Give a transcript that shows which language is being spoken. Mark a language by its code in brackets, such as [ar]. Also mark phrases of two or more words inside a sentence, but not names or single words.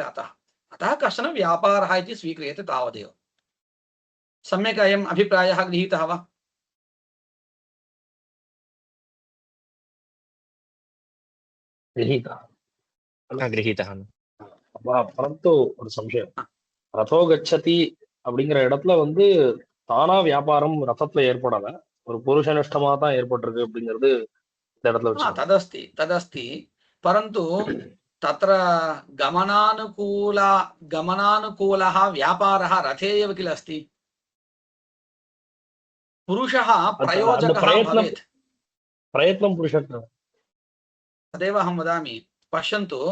[sa] अतः कश्चन व्यापारः इति स्वीक्रियते, तावदेव। सम्यक् अयम् अभिप्रायः गृहीतः वा? गृहीतः। [ta] परन्तु ஒரு சம்சயம், [sa] रथो गच्छति [ta] அப்படிங்கிற இடத்துல வந்து தானா வியாபாரம் ரதத்துல ஏற்படல, ஒரு புருஷனிஷ்டமா தான் ஏற்பட்டிருக்கு அப்படிங்கிறது இந்த இடத்துல வச்சு. [sa] तदस्ति परन्तु तत्र गमनानुकूलः व्यापारः रथे एव किल अस्ति। पुरुषः प्रयोजकः भवेत्। प्रयत्नं पुरुषत्वं। तदेव अहं वदामि।